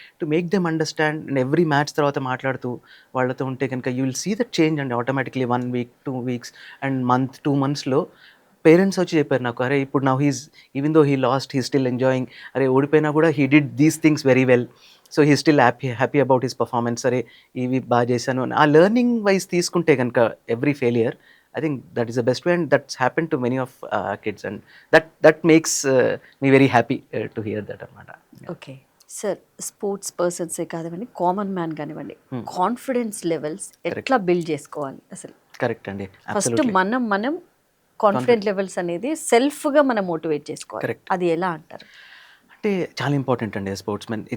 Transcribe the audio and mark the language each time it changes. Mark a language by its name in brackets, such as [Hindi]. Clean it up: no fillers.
[English] To make them understand. And every match [Telugu] తర్వాత మాట్లాడుతూ వాళ్ళతో ఉంటే కనుక [English] You will see that change అండి automatically. 1 week 2 weeks and month 2 monthsలో [Telugu] parents వచ్చి చెప్పారు నాకు, అరే ఇప్పుడు నా [English] even though he lost he still enjoying, [Telugu] అరే ఓడిపోయినా కూడా [English] He did these things very well, so he still happy about his performance. [Telugu] సరే ఇవి బాగా చేశాను ఆ లెర్నింగ్ వైజ్ తీసుకుంటే కనుక every failure, [English] I think that is the best way, and that's happened to many of kids, and that makes me very happy to hear that అనమాట. [Telugu] Okay sir, sports పర్సన్సే కానివ్వండి, common man కానివ్వండి, confidence levels ఎట్లా build చేసుకోవాలి అసలు? Correct అండి, first మనం confident levels అనేది సెల్ఫ్గా మనం మోటివేట్ చేసుకోవాలి. అది ఎలా అంటారు? అంటే చాలా ఇంపార్టెంట్ అండి స్పోర్ట్స్ మెన్.